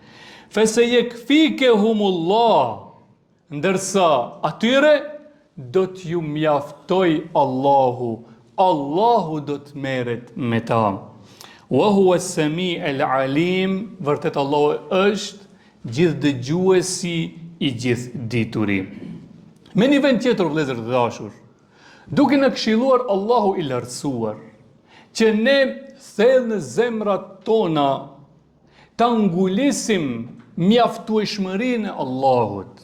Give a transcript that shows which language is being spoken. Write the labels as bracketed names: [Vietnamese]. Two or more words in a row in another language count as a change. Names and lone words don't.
[Albanian] Fesejekfikehumullah, ndërsa atyre do t'ju mjaftoj Allahu, Allahu do të merret me ta. [Arabic] وهو السميع العليم, [Albanian] vërtet Allahu është gjithë dëgjuesi i gjithë dituri. Me një vend tjetër, vëllezër të dashur, duke na këshilluar Allahu i lartësuar që ne thellë në zemrat tona ta ngulisim mjaftueshmërinë e Allahut.